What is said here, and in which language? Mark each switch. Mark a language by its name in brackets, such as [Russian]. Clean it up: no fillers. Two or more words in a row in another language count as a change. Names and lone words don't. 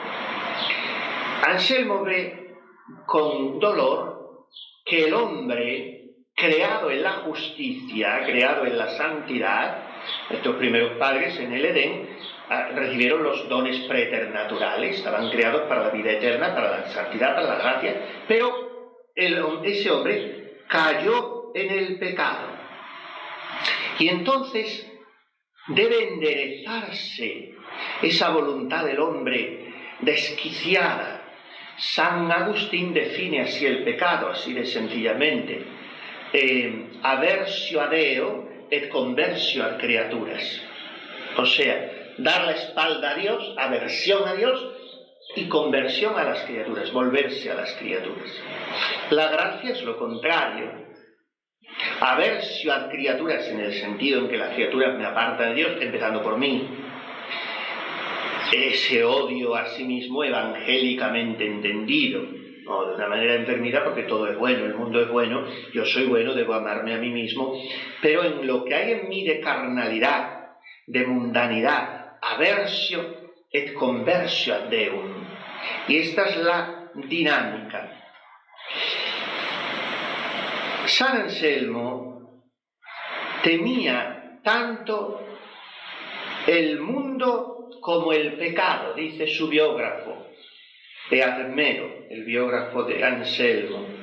[Spanish] Anselmo ve con dolor que el hombre, creado en la justicia, creado en la santidad, estos primeros padres en el Edén recibieron los dones preternaturales, estaban creados para la vida eterna, para la santidad, para la gracia, pero ese hombre cayó en el pecado. Y entonces debe enderezarse esa voluntad del hombre desquiciada. San Agustín define así el pecado, así de sencillamente: [Latin] aversio a Deo et conversio ad creaturas. [Spanish] O sea, dar la espalda a Dios, aversión a Dios y conversión a las criaturas, volverse a las criaturas. La gracia es lo contrario. [Latin] Aversio ad criaturas, [Spanish] en el sentido en que las criaturas me apartan de Dios, empezando por mí. Ese odio a sí mismo evangélicamente entendido, no de una manera enfermiza, porque todo es bueno, el mundo es bueno, yo soy bueno, debo amarme a mí mismo, pero en lo que hay en mí de carnalidad, de mundanidad, [Latin] aversio et conversio ad Deum. [Spanish] Y esta es la dinámica. San Anselmo temía tanto el mundo como el pecado, dice su biógrafo, Eadmero, el biógrafo de Anselmo.